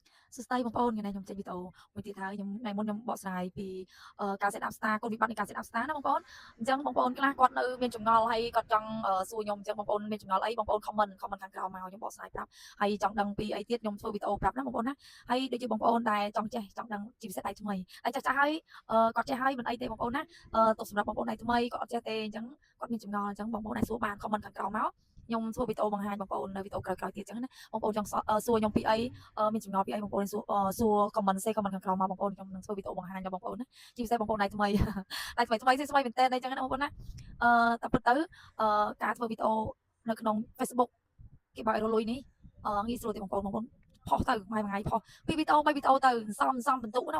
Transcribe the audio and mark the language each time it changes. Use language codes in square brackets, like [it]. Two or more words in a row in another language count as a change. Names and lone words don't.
[km] សួស្តីបងប្អូនថ្ងៃនេះខ្ញុំចេញវីដេអូមួយទៀតហើយខ្ញុំថ្ងៃមុនខ្ញុំបកស្រាយពីការ [en] set up star [km] គុណវិបត្តិនៃការ [en] set up star [km] ណាបងប្អូនអញ្ចឹងបងប្អូនខ្លះគាត់នៅមានចម្ងល់ហើយគាត់ចង់សួរខ្ញុំអញ្ចឹងបងប្អូនមានចម្ងល់អី បងប្អូន comment ខាងក្រោមមកខ្ញុំបកស្រាយប្រាប់ហើយចង់ដឹងពីអីទៀតខ្ញុំធ្វើវីដេអូប្រាប់ណាបងប្អូនណាហើយដូចជាបងប្អូនដែលចង់ចេះចង់ដឹងជាពិសេសដៃថ្មីដៃ ចាស់ៗហើយគាត់ចេះហើយមិនអីទេបងប្អូនណាទុកសម្រាប់បងប្អូនដៃថ្មីគាត់អត់ចេះទេអញ្ចឹងគាត់មានចម្ងល់អញ្ចឹងបងប្អូនអាចសួរបាន comment ខាងក្រោមមកខ្ញុំធ្វើវីដេអូបង្ហាញបងប្អូននៅវីដេអូក្រោយៗទៀតអញ្ចឹងណាបងប្អូនចង់សួរខ្ញុំពីអីមានចម្ងល់ពីអីបងប្អូនសួរ comment សេ comment ខាងក្រោមមកបងប្អូនខ្ញុំនឹងធ្វើវីដេអូបង្ហាញដល់បងប្អូនណាជាពិសេសបងប្អូនដៃថ្មីដៃថ្មីស្មីមែនតើអញ្ចឹងណាបងប្អូនណាតែពិតទៅការធ្វើវីដេអូនៅក្នុង Facebook គេបើឲ្យរលុយនេះងាយស្រួលទេបងប្អូនផុសទៅមួយថ្ងៃផុសពីវីដេអូ3វីដេអូទៅសំបន្ទុកណា